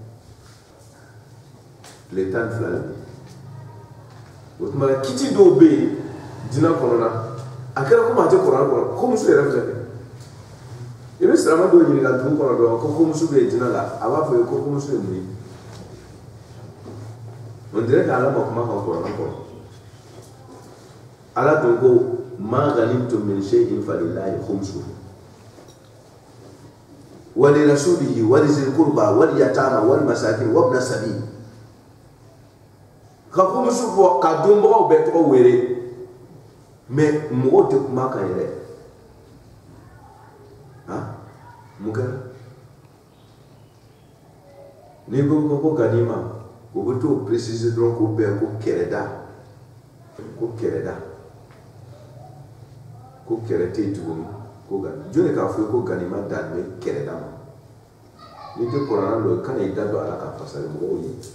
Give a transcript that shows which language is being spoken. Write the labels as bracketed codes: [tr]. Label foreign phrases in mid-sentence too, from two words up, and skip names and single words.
[bm] tile 12 le bɛ o tuma na kiti dɔw bɛ yen diinɛ kɔnɔna a kɛra komi a tɛ kuranɛ kɔnɔ ko muso yɛrɛ filɛ i bɛ sirama dɔw ɲininka dugu kɔnɔ dɔrɔn ko muso bɛ diinɛ la a b'a fɔ ye ko muso ye mun ye [fr] on dirait qu'Allah [bm] ma kuma kan kuranɛ kɔnɔ Ala dun ko [ar] ما غنمتم من شيء فلله خمسه ولرسوله ولذي القربى واليتامى والمساكين وابن السبيل [bm] ka khumsu fo ka dumbo be to were mais mo te kuma kan yɛrɛ muka ni ko ganima o bɛ to préciser dɔrɔn ko bɛn ko kɛrɛda ko kɛrɛ tɛ yen tuguni ko gani jɔnni k'a fɔ ye ko ganima dan bɛ kɛrɛda ma n'i tɛ kuranna dɔn i kana i da don a la ka fasali mɔgɔw ye